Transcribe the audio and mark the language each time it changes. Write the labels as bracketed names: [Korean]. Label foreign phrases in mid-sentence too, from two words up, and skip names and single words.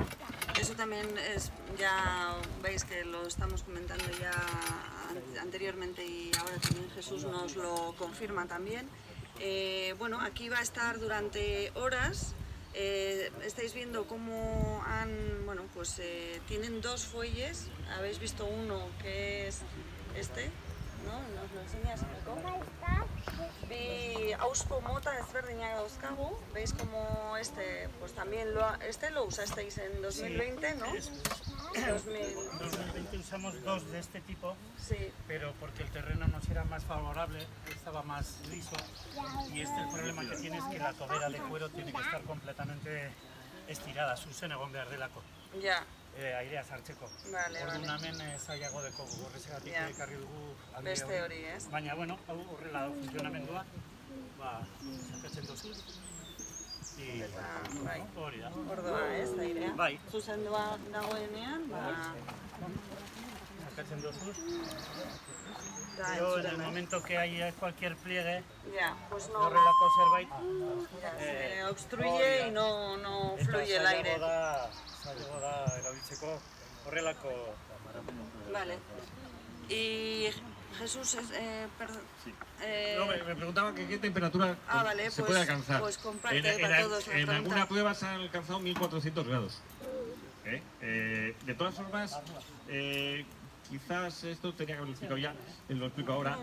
[Spanish] Eso también es, ya veis que lo estamos comentando ya anteriormente y ahora también Jesús nos lo confirma también. Bueno, aquí va a estar durante horas. Estáis viendo cómo bueno, pues tienen 2 fuelles. Habéis visto uno que es este, ¿no? ¿Nos lo enseñas, Nico? [Basque] Bi auspo mota ezberdinak dauzkagu, [Spanish] veis como pues también lo usasteis en 2020, ¿no? Eso es. 2020 usamos 2 de este tipo, Sí, pero porque el terreno nos era más favorable, estaba más liso, y el problema que tiene es que la tobera de cuero tiene que estar completamente estirada, [Basque] zuzen egon behar delako, [Spanish] ya, [Basque] airea sartzeko. [Spanish] Vale, [Basque] Orduan [Spanish] vale. [Basque] hemen zailago dekoko, horregatik Ja. ekarri dugu alde beste hori. hori, ez? Baina, bueno, hau horrela da funtzionamendua, sakatzen duzu, Eta, bai, hori da. ordoa, ez, airea. Bai. Zuzendua dagoenean, Sakatzen duzu. da [Spanish] Pero en el [Basque] entzuten, [Spanish] momento que hay cualquier pliegue, Ya, pues no, [Basque] horrelako zerbait, [Spanish] ya, se obstruye y no fluye el aire. [Basque] Zailago da erabiltzeko horrelako. [Spanish] Vale. Y Jesús, perdón. Sí. eh, No, me preguntaba que qué temperatura vale, se pues- puede alcanzar. pues comparte para todos la en pregunta. alguna prueba se han alcanzado 1400 grados. De todas formas, quizás esto tenía que haberlo explicado ya, lo explico ahora.